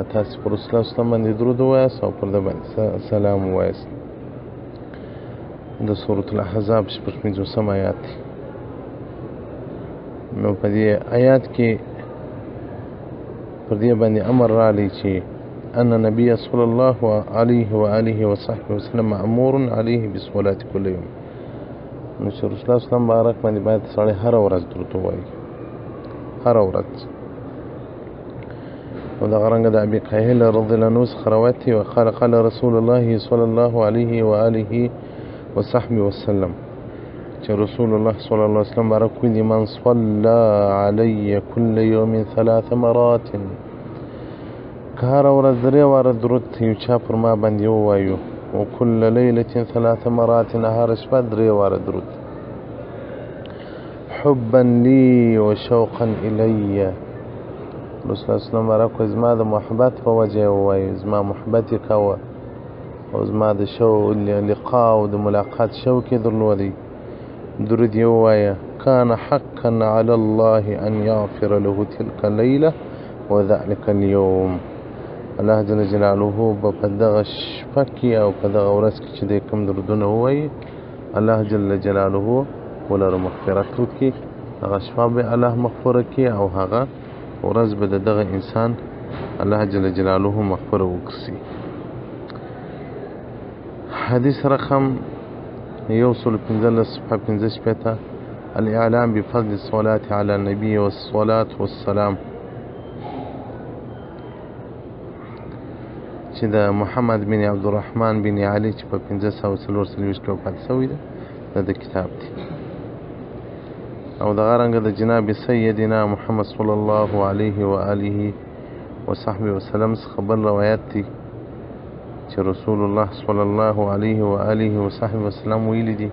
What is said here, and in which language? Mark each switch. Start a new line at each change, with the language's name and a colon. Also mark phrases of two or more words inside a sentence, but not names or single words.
Pashto: تاسې پر رسول الله صلی باندې درود ووایاست او پر ده باندې سلام ووایاست. د سورة الاحزاب 55 آیات دی. نو په دې آیات کې پر دې باندې امر راغلی چې
Arabic: ان نبی صلی الله علیه و آله و صحبه وسلم مأمور علیه بالصلاة کل یوم.
Pashto: نو چې رسول الله صلی الله مبارک باندې باید سړی هره ورځ درود ووایي، هره ورځ. او دغه رنګه د ابي قهيل رضی الله عنه څخه روایت دی
Arabic: وقال قال رسول الله صلی الله علیه و آله و صحبه وسلم
Pashto: چې رسول الله
Arabic: صلی الله علیه وسلم
Pashto: بارک ویلي
Arabic: من صلى علی کل یوم 3 مرات
Pashto: که هره ورځ 3 واره درود یو چا پر ما باندې ووایو
Arabic: و کل لیلة 3 مرات
Pashto: هره شپه 3 واره درود
Arabic: حبا لی و شوقا الی.
Pashto: رسول الله
Arabic: صلی الله علیه وسلم
Pashto: زما د محبت په وجه ووایو، زما محبت یې کوه او زما د لقاء او د ملاقات شوق یې درلودی. درود یې ووایه
Arabic: کان حقا علی الله ان یغفر له تلک اللیله و ذلک اليوم.
Pashto: الله جل جلاله به په دغه شپه کې او په دغه ورځ کې چې دی کوم درودونه ووایي الله جل جلاله ولره مغفرت وکړي. هغه شپه به الله مغفوره کړي او هغه ورځ به د دغه انسان الله جل جلاله مغفوره وکړي. حدیث رقم 115
Arabic: الاعلام بفضل الصلاة على النبي والصلاة والسلام
Pashto: چې د محمد بن عبدالرحمن بن علي چې په 1544 کې وفات شوی دی د کتاب دی. او دغه رنګه د جناب سیدنا محمد
Arabic: صلی الله علیه و آله و صحبه وسلم
Pashto: څخه بل روایت دی چې رسول الله
Arabic: صلی الله علیه و آله و صحبه وسلم
Pashto: ویلی دی.